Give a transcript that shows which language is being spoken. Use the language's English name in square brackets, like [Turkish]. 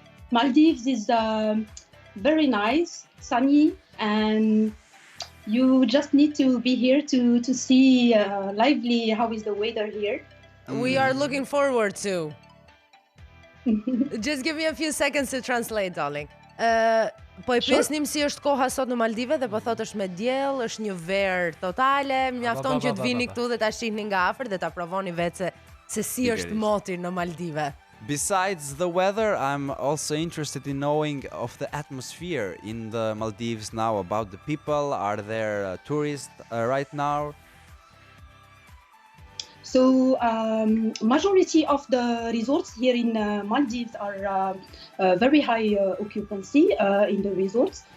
[English] Maldives is very nice, sunny, and you just need to be here to see lively how is the weather here. We are looking forward to. Just give me a few seconds to translate, darling. [Albanian] Po e pyesnim si është koha sot në Maldive dhe po thotë është me diell, është një verë totale, mjafton që të vini këtu dhe ta shihni nga afër dhe ta provoni vetë se si është moti në Maldive. [English] Besides the weather, I'm also interested in knowing of the atmosphere in the Maldives now, about the people. Are there tourists right now? So, majority of the resorts here in Maldives are very high occupancy in the resorts.